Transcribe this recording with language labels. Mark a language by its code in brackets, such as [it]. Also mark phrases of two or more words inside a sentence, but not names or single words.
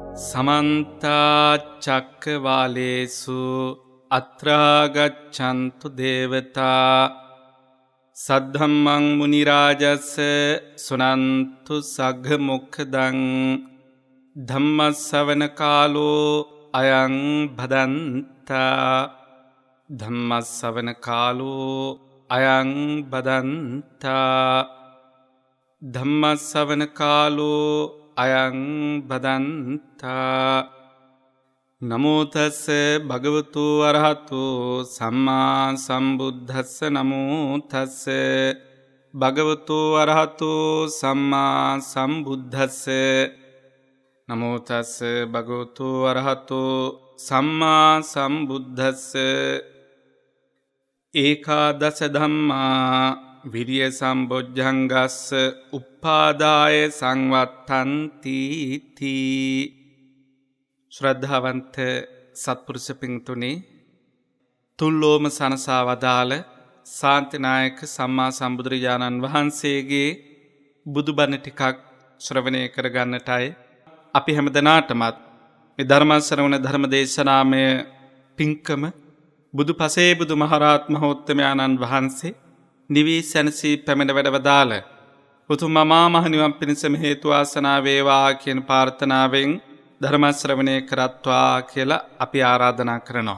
[pi] समन्त चक्रवालेषु अत्रा गच्छन्तु देवता सद्धम्मं मुनिराजस्य सुनन्तु सग्मुखदं धम्मश्रवण कालो अयं भदन्ता धम्मश्रवण कालो अयं भदन्ता धम्मश्रवण कालो अयं भदन्ता नमो तस्से भगवतो अरहतो सम्मा सम्बुद्धस्से नमो तस्से भगवतो अरहतो सम्मा सम्बुद्धस्से नमो तस्से भगवतो अरहतो सम्मा सम्बुद्धस्से एकादश धम्मा विरिय सम्बोධ්‍යංගස්ස උපාදාය සංවත්තන්ති තී [si] ශ්‍රද්ධාවන්ත සත්පුරුෂ පින්තුනි තුල්ලෝම සනසා වදාළ ශාන්තිනායක සම්මා සම්බුදුරජාණන් වහන්සේගේ බුදුබණ ටිකක් ශ්‍රවණය කරගන්නටයි අපි හැමදෙනාටමත් මේ ධර්ම ශ්‍රවණ ධර්ම දේශනාමය පින්කම බුදුපසේ බුදුමහරහත් මහෝත්තමයන්න් වහන්සේ නිවී සැනසී පැමිණ වැඩවදාළ උතුම් මහා මහ නිවන් පිණිසම හේතු වාසනා වේවා කියන ප්‍රාර්ථනාවෙන් ධර්ම ශ්‍රවණය කරත්වා කියලා අපි ආරාධනා කරනවා.